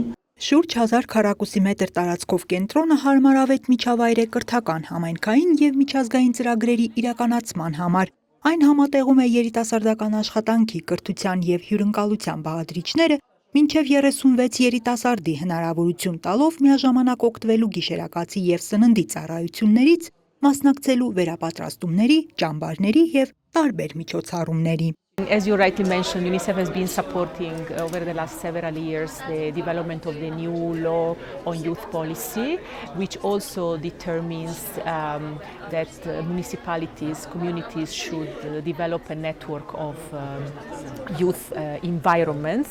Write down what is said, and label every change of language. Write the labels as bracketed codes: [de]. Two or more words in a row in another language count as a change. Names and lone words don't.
[hy] Շուրջ 1000 քառակուսի մետր տարածքով կենտրոնը հարմարավետ միջավայր է կրթական, համայնքային և միջազգային ծրագրերի իրականացման համար։ Այն համատեղում է երիտասարդական աշխատանքի, կրթության և հյուրընկալության բաղադրիչները, մինչև 36 երիտասարդի հնարավորություն տալով միաժամանակ օգտվելու գիշերակացի և սննդի ծառայություններից, մասնակցելու վերապատրաստումների, ճամբարների և տարբեր միջոցառումների։ [en] As you rightly mentioned, UNICEF has been supporting over the last several years the development of the new law on youth policy, which also determines that municipalities, communities should develop a network of youth environments.